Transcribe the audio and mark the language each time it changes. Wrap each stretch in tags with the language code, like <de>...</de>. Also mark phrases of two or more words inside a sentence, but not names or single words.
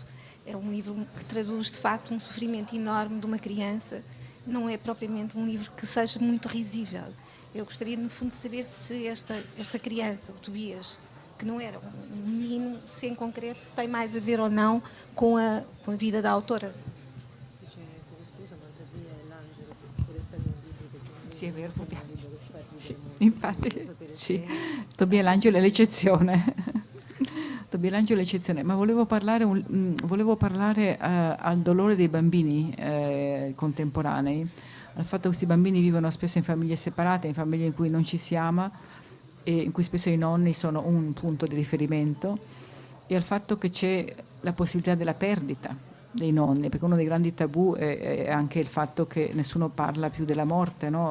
<pt>É um livro que traduz, de facto, um sofrimento enorme de uma criança. Não é propriamente um livro que seja muito risível. Eu gostaria, no fundo, de saber se esta criança, o Tobias, que não era um menino, se em concreto, se tem mais a ver ou não com a vida da autora.</pt> <it>Sì, è vero, sì, infatti, sì. Tobia Langelo è l'eccezione. Tobia Langelo è l'eccezione, ma volevo parlare al dolore dei bambini contemporanei, al fatto che questi bambini vivono spesso in famiglie separate, in famiglie in cui non ci si ama e in cui spesso i nonni sono un punto di riferimento, e al fatto che c'è la possibilità della perdita dei nonni, perché uno dei grandi tabù è anche il fatto che nessuno parla più della morte, no?</it>